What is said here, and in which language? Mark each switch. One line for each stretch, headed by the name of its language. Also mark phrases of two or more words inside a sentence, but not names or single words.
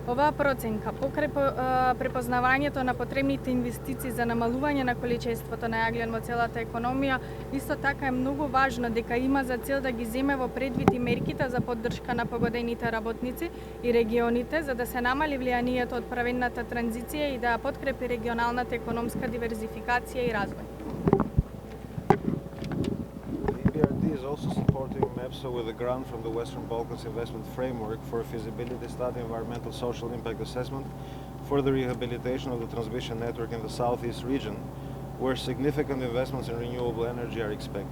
Macedonian: Оваа проценка, покрај препознавањето на потребните инвестиции за намалување на количеството на јаглен во целата економија, исто така е многу важно дека има за цел да ги земе во предвид и мерките за поддршка на погодените работници и регионите, за да се намали влијанието од праведната транзиција и да ја подкрепи регионалната економска диверзификација и развој.
English: EBRD is also supporting MEPSO with a grant from the Western Balkans Investment Framework for a feasibility study environmental social impact assessment for the rehabilitation of the transmission network in the southeast region, where significant investments in renewable energy are expected.